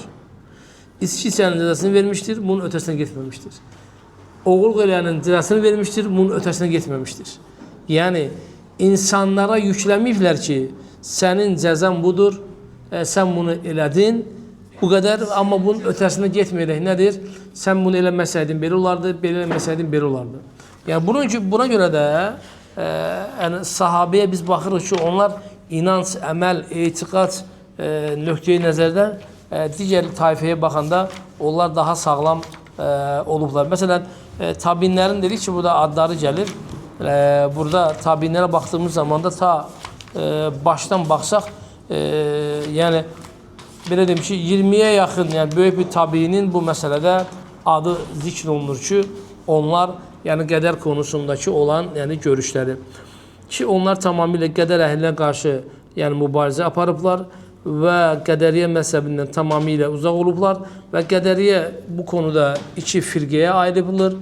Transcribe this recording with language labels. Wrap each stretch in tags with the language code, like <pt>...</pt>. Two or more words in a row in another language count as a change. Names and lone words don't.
<tr>İçki içenin cezasını vermiştir, bunun ötesine gitmemiştir. Oğul gelenin cezasını vermiştir, bunun ötesine gitmemiştir. Yani insanlara yüklemişler ki senin cezan budur, sen bunu elədin, bu kadar ama bunun ötesine gitmeyerek nedir?</tr> <az>Sen bunu eləməsəydin belə olardı, belə eləməsəydin belə olardı.</az> <tr>Yani buna göre de yani sahabeye biz bakırız ki onlar inanç,</tr> <az>əməl, etiqad nöqteyi nəzərdən digər tayfaya baxanda onlar daha sağlam olublar. Məsələn, tabinlərin dedik ki, burada adları gəlir. Burada tabinlərə baxdığımız zaman da ta başdan baxsaq, yəni belə deyim ki, 20'ye yaxın, yəni böyük bir tabinin bu məsələdə adı zikr olunur ki, onlar yəni qədər konusundakı olan yəni görüşləri ki, onlar tamamilə qədər əhlinə qarşı yəni mübarizə aparıblar və qədəriyyə məzhəbindən tamamilə uzaq olublar və qədəriyyə bu konuda iki firqəyə ayrılır.</az>